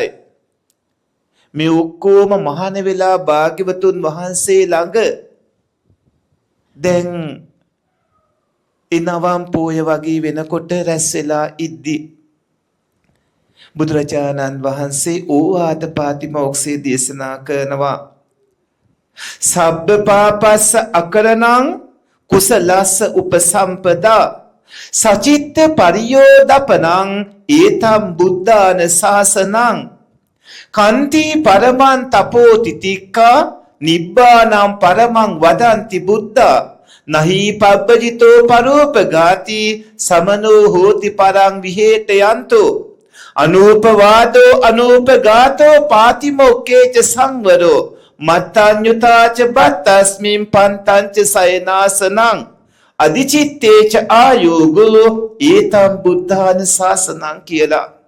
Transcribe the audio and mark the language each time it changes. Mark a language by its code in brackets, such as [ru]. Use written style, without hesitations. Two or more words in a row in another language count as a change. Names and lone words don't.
[si] මේ ඔක්කොම මහාන වෙලා භාග්‍යවතුන් වහන්සේ ළඟ දැන් ඉනවම් පෝය වගේ වෙනකොට රැස් වෙලා ඉද්දි බුදුරජාණන් වහන්සේ ඕවාද පාතිමෝක්ෂය දේශනා කරනවා. [pi] සබ්බ පාපස්ස අකරණං කුසලස්ස උපසම්පදා සචිත්ත පරියෝදපනං ඒතම් බුද්ධාන ශාසනං කන්ති පරමං තපෝ තිතික්ඛා නිබ්බානම් පරමං වදන්ති බුද්ධා නහි පබ්බජිතෝ පරෝපගාති සමනෝ හෝති පරං විහෙත යන්තෝ අනූපවාදෝ අනූපගාතෝ පාතිමොක්ඛේච සංවරෝ මත්තඤ්ඤුතාච බත්තස්මින් පන්තංච සයනාසනං අදිචිත්තේච ආයෝගෝ ඒතම් බුද්ධාන ශාසනං කියලා.